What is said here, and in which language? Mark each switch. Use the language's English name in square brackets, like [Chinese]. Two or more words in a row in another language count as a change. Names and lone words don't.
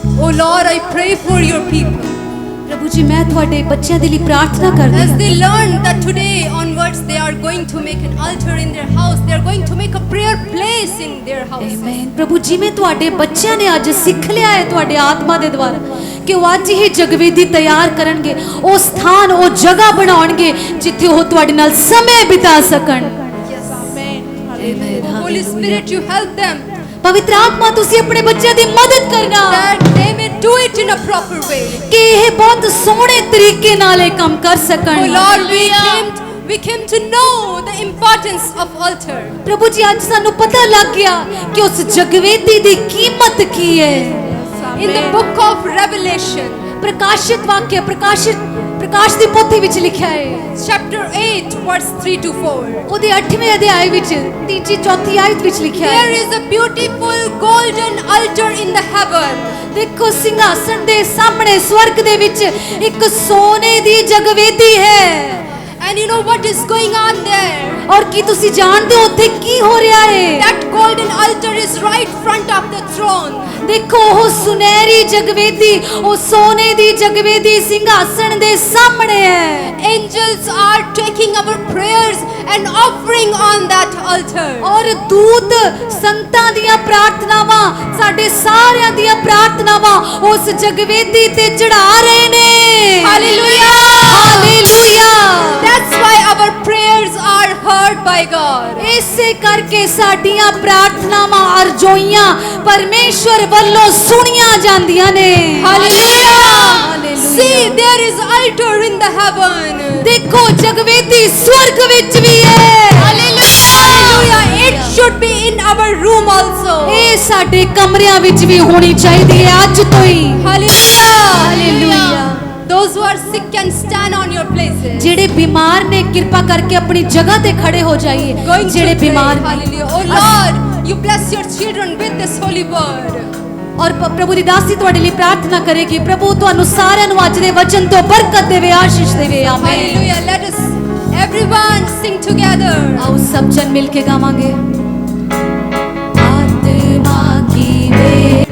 [English] Lord, I pray for your people. [Punjabi] ਪ੍ਰਭੂ ਜੀ ਮੈਂ ਤੁਹਾਡੇ ਬੱਚਿਆਂ ਦੇ ਲਈ ਪ੍ਰਾਰਥਨਾ ਕਰਦੀ [English] As [Punjabi] ਹਾਂ [English] they learn that today onwards they are going to make an altar in their house, they are going to make a prayer place in their house. [Punjabi] ਆਮੇਨ ਪ੍ਰਭੂ ਜਿਵੇਂ ਤੁਹਾਡੇ ਬੱਚਿਆਂ ਨੇ ਅੱਜ ਸਿੱਖ ਲਿਆ ਹੈ ਤੁਹਾਡੇ ਆਤਮਾ ਦੇ ਦੁਆਰਾ ਕਿ ਉਹ ਅੱਜ ਹੀ ਜਗਵੇਦੀ ਤਿਆਰ ਕਰਨਗੇ ਉਹ ਸਥਾਨ ਉਹ ਜਗ੍ਹਾ ਬਣਾਉਣਗੇ ਜਿੱਥੇ ਉਹ ਤੁਹਾਡੇ ਨਾਲ ਸਮੇਂ ਬਿਤਾ ਸਕਣ ਆਮੇਨ [English] Holy Spirit, you help them [Punjabi] ਪਵਿੱਤਰ ਆਤਮਾ ਤੁਸੀਂ ਆਪਣੇ ਬੱਚਿਆਂ ਦੀ ਮਦਦ ਕਰਨਾ [English] that they may do it in a proper way. [Punjabi] ਕਿ ਇਹ ਬਹੁਤ ਸੋਹਣੇ ਤਰੀਕੇ ਨਾਲ ਇਹ ਕੰਮ ਕਰ [English] Oh [Punjabi] ਸਕਣ [English] Lord, we came to know the importance of altar. [Punjabi] ਪ੍ਰਭੂ ਜੀ ਅੱਜ ਸਾਨੂੰ ਪਤਾ ਲੱਗ ਗਿਆ ਕਿ ਉਸ ਜਗਵੇਦੀ ਦੀ ਕੀਮਤ ਕੀ ਹੈ [English] In the book of Revelation, [Punjabi] ਪ੍ਰਕਾਸ਼ਿਤ ਵਾਕਿਆ ਪ੍ਰਕਾਸ਼ ਦੀ ਪੋਥੀ ਵਿੱਚ ਲਿਖਿਆ ਹੈ [English] chapter 8, verse 3 to 4. [Punjabi] ਉਹਦੇ 8ਵੇਂ ਅਧਿਆਇ ਵਿੱਚ 3-4 ਆਇਤ ਵਿੱਚ ਲਿਖਿਆ [English] There [Punjabi] ਹੈ [English] is a beautiful golden altar in the heaven. [Punjabi] ਦੇਖੋ ਸਿੰਘਾਸਣ ਦੇ ਸਾਹਮਣੇ ਸਵਰਗ ਦੇ ਵਿੱਚ ਇੱਕ ਸੋਨੇ ਦੀ ਜਗਵੇਦੀ ਹੈ [English] And you know what is going on there? [Punjabi] ਔਰ ਕੀ ਤੁਸੀਂ ਜਾਣਦੇ ਹੋ ਉੱਥੇ ਕੀ ਹੋ ਰਿਹਾ ਹੈ [English] That golden altar is right front of the throne. [Punjabi] ਦੇਖੋ ਉਹ ਸੁਨਹਿਰੀ ਜਗਵੇਦੀ ਉਹ ਸੋਨੇ ਦੀ ਜਗਵੇਦੀ ਸਿੰਘਾਸਣ ਦੇ ਸਾਹਮਣੇ ਹੈ [English] Angels are taking our prayers and offering on that altar. [Punjabi] ਔਰ ਦੂਤ ਸੰਤਾਂ ਦੀਆਂ ਪ੍ਰਾਰਥਨਾਵਾਂ ਸਾਡੇ ਸਾਰਿਆਂ ਦੀਆਂ ਪ੍ਰਾਰਥਨਾਵਾਂ ਉਸ ਜਗਵੇਦੀ ਤੇ ਚੜਾ ਰਹੇ ਨੇ [English] Hallelujah! [Punjabi] ਹਾਲੇਲੂਇਆ [English] That's why our prayers are heard by God. [Punjabi] ਇਸੇ ਕਰਕੇ ਸਾਡੀਆਂ ਪ੍ਰਾਰਥਨਾਵਾਂ ਅਰਜ਼ੋਈਆਂ ਪਰਮੇਸ਼ਵਰ ਵੱਲੋਂ ਸੁਣੀਆਂ ਜਾਂਦੀਆਂ ਨੇ [English] Hallelujah! See, there is altar in the heaven. [Punjabi] ਦੇਖੋ ਜਗਵੇਦੀ ਸਵਰਗ ਵਿੱਚ ਵੀ ਹੈ [English] Hallelujah! It should be in our room also. [Punjabi] ਇਹ ਸਾਡੇ ਕਮਰਿਆਂ ਵਿੱਚ ਵੀ ਹੋਣੀ ਚਾਹੀਦੀ ਹੈ ਅੱਜ ਤੋਂ ਹੀ [English] Hallelujah! Those who are sick can stand on your places. [Punjabi] ਜਿਹੜੇ ਬਿਮਾਰ ਨੇ ਕਿਰਪਾ ਕਰਕੇ ਆਪਣੀ ਜਗ੍ਹਾ ਤੇ ਖੜੇ ਹੋ ਜਾਈਏ [English] Going to [Punjabi] ਜਿਹੜੇ [English] pray. [Punjabi] ਬਿਮਾਰ ਨੇ [English] Hallelujah! Oh Lord, you bless your children with this holy word. [Punjabi] ਔਰ ਪ੍ਰਭੂ ਦੀ ਦਾਸੀ ਤੁਹਾਡੇ ਲਈ ਪ੍ਰਾਰਥਨਾ ਕਰੇਗੀ ਪ੍ਰਭੂ ਤੁਹਾਨੂੰ ਸਾਰਿਆਂ ਨੂੰ ਅੱਜ ਦੇ ਵਚਨ ਤੋਂ ਬਰਕਤ ਦੇਵੇ ਆਸ਼ੀਸ਼ ਦੇਵੇ ਆਮੇਨ [English] Hallelujah! Let us everyone sing together. [Punjabi] ਆਓ ਸਭ ਜਨ ਮਿਲ ਕੇ ਗਾਵਾਂਗੇ ਆਤਮਾ ਕੀ ਵੇ